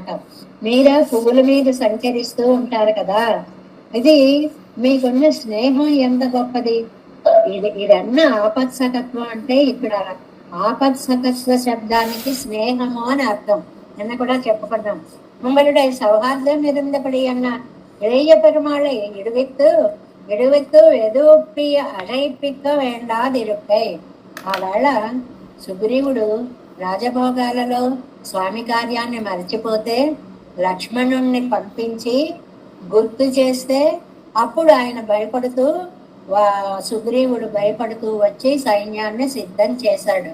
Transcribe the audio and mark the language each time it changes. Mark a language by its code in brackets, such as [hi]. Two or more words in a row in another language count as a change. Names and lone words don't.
[te] మీరా పువ్వుల మీద సంచరిస్తూ ఉంటారు కదా, ఇది మీకున్న స్నేహం ఎంత గొప్పది. ఇదన్న ఆపత్సకత్వం అంటే ఇక్కడ ఆపత్సకత్వ శబ్దానికి స్నేహము అని అర్థం. నిన్న కూడా చెప్పుకున్నాం. [ta] உங்களுடைய சௌஹார்தம் இருந்தபடி என்ன இளைய பெருமாளை விடுவித்து எதுப்பிய அழைப்பிக்க வேண்டாதிருப்பை. [te] ఆవేళ సుగ్రీవుడు రాజభోగాలలో స్వామి కార్యాన్ని మర్చిపోతే లక్ష్మణుణ్ణి పంపించి గుర్తు చేస్తే అప్పుడు ఆయన సుగ్రీవుడు భయపడుతూ వచ్చి సైన్యాన్ని సిద్ధం చేశాడు.